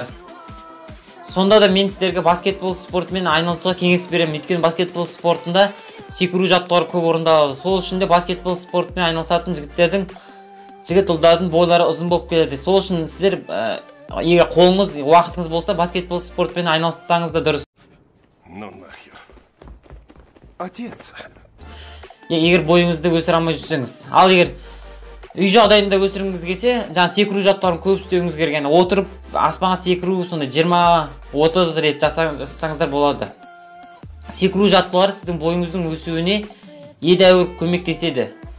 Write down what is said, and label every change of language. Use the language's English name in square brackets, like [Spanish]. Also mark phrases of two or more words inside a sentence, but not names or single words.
[Kazakh] Сонда да мен сіздерге баскетбол спортымен айналысуға кеңес беремін. Өйткені баскетбол спортында секіру жаттығулары көп орындалады. Сол үшін де баскетбол спортымен айналысатын жігіт ұлдардың бойлары ұзын болып келеді. Сол үшін сіздер егер қолыңыз, уақытыңыз болса, баскетбол спортымен айналыссаңыз да дұрыс. [Russian] Ну нахер. Отец. [Kazakh] Егер бойыңызды өсіре алмай жүрсеңіз. Ал егер үй жағдайында өсіргіңіз келсе, жаңа секіру жаттығуларын көп істеуіңіз керек. Яғни отырып аспанға секіру сондай 20-30 рет жасаңыздар болады. Секіру жаттығулары сіздің бойыңыздың өсуіне едәуір көмектеседі.